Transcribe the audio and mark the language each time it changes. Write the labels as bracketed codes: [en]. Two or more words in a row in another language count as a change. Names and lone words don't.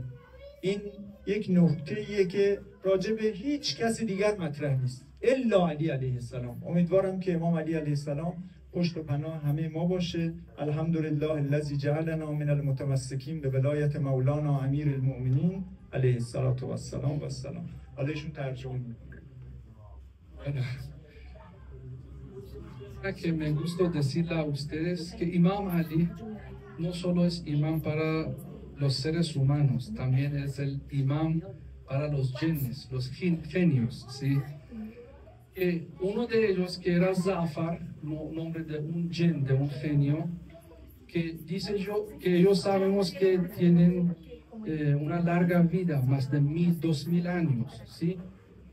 [fa] این یک نکته‌ایه که راجع به هیچ کسی دیگر مطرح نیست الا علی [ar] علیه السلام. [fa] امیدوارم که امام علی [ar] علیه السلام [fa] پشت و پناه همه ما باشه. [ar] الحمدلله الذی جعلنا من المتمسکین به ولایت مولانا امیر المؤمنین علیه السلام و السلام. [fa] حالا ایشون ترجمه می‌کنه. [es] Que me gusta decirle a ustedes que Imam Ali no solo es imam para los seres humanos, también es el imam para los jinnes, los genios, ¿sí? Uno de ellos, que era Zafar, nombre de un jinn, de un genio, que dice yo que ellos sabemos que tienen una larga vida, más de 2000 años, ¿sí?